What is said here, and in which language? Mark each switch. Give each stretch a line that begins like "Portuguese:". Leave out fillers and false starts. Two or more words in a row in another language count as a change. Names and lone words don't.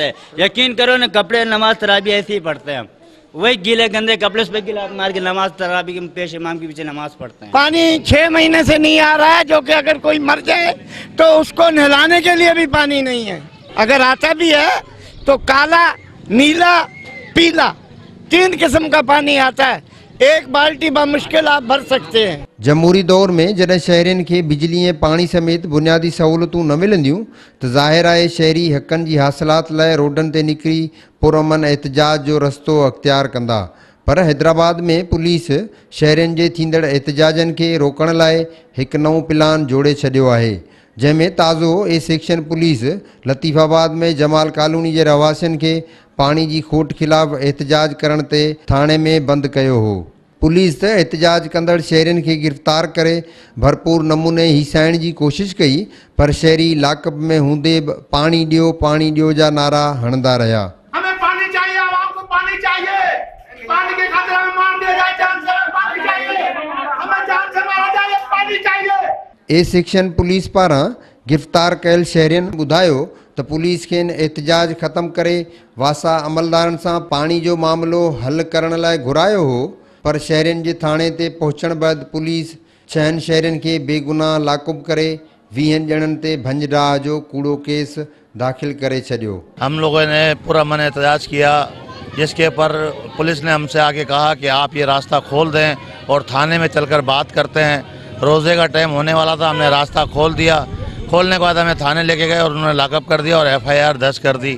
Hindi: यकीन करो ना, कपड़े नमाज तराबी ऐसे ही पढ़ते हैं हम, वही गीले गंदे कपड़े पे गिला मार के नमाज तराबी के पेश इमाम के पीछे नमाज पढ़ते हैं। पानी 6 महीने से नहीं आ रहा है, जो कि अगर कोई मर जाए तो उसको नहलाने के लिए भी पानी नहीं है। अगर आता भी है तो काला, नीला, पीला 3 किस्म का पानी आता है। एक बाल्टी बमुश्किल आप भर सकते हैं।
Sindhi: जमहूरी दौर में जॾहिं शहरियुनि खे बिजली ऐं पाणी समेत बुनियादी सहूलियतूं न मिलंदियूं त ज़ाहिर आहे शहरी हक़नि जी हासिलात लाइ रोडनि ते निकिरी पुरअमन एहतजाज जो रस्तो अख़्तियार कंदा। पर हैदराबाद में पुलिस शहरियुनि जे थींदड़ एहतजाजनि खे रोकण लाइ हिकु नओं प्लान जोड़े छॾियो आहे, जंहिंमें ताज़ो ए सेक्शन पुलिस लतीफ़ाबाद में जमाल कॉलोनी जे रहवासियुनि खे पाणी जी खोट ख़िलाफ़ एहतजाज करण ते थाणे में बंदि कयो हो। पुलिस त एहतजाज कंदड़ शहरियुनि खे गिरफ़्तार करे भरपूर नमूने हिसाइण जी कोशिश कई, पर शहरी लाकअप में हूंदे बि पाणी ॾियो जा नारा हणंदा रहिया।
Hindi: हमें पानी चाहिए, आवाम को पानी चाहिए, पानी के खातिर हमें मार दिया जाए, जान से पानी चाहिए, हमें जान से मारा जाए, पानी चाहिए।
Sindhi: ए सेक्शन पुलिस पारां गिरफ़्तार कयल शहरियुनि ॿुधायो त पुलिस खेनि एहतजाज ख़त्म करे वासा अमलदारनि सां पाणी जो मामिलो हल करण लाइ घुरायो हो, पर शहरियुनि जे थाणे ते पहुचण बैदि पुलिस 6 शहरियुनि खे बेगुनाह लाक़ुब करे 20 ॼणनि ते भंजडाह जो कूड़ो केस दाख़िल करे छॾियो।
Hindi: हम लोगों ने पूरा मन एहतजाज किया, जिसके ऊपर पुलिस ने हमसे आके कहा कि आप ये रास्ता खोल दें और थाने में चलकर बात करते हैं। रोज़े का टाइम होने वाला था, हमने रास्ता खोल दिया। खोलने के बाद हमें थाने लेके गए और उन्होंने लॉकअप कर दिया और FIR दर्ज कर दी।